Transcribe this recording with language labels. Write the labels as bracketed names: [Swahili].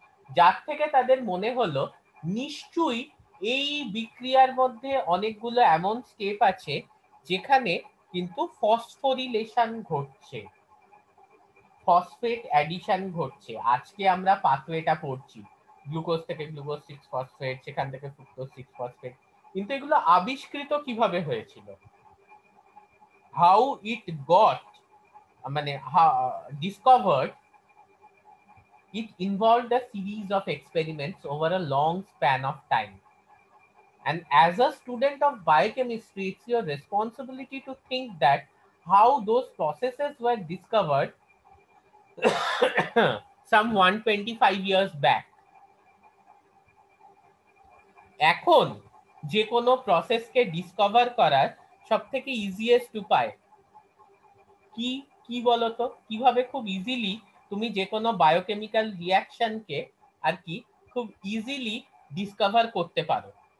[Bangla] যার থেকে তাদের মনে হলো নিশ্চয়ই এই বিক্রিয়ার মধ্যে অনেকগুলো এমন স্টেপ আছে যেখানে কিন্তু ফসফোরিলেশন ঘটছে, ফসফেট অ্যাডিশন ঘটছে। আজকে আমরা পাথওয়েটা পড়ছি, গ্লুকোজ থেকে গ্লুকোজ 6 ফসফেট, সেখান থেকে ফ্রুক্টোজ 6 ফসফেট, কিন্তু এগুলো আবিষ্কৃত কিভাবে হয়েছিল? [English] How it got, মানে discovered, it involved a series of experiments over a long span of time. And as a student of biochemistry, it's your responsibility to think that how those processes were discovered some 125 years back. [Bangla] এখন যে কোনো প্রসেসকে discover করার সব থেকে easiest উপায় কি কি বলতো? কিভাবে খুব ইজিলি তুমি যে কোনো বায়োকেমিক্যাল রিয়াকশনকে আর কি খুব ইজিলি ডিসকভার করতে পারো?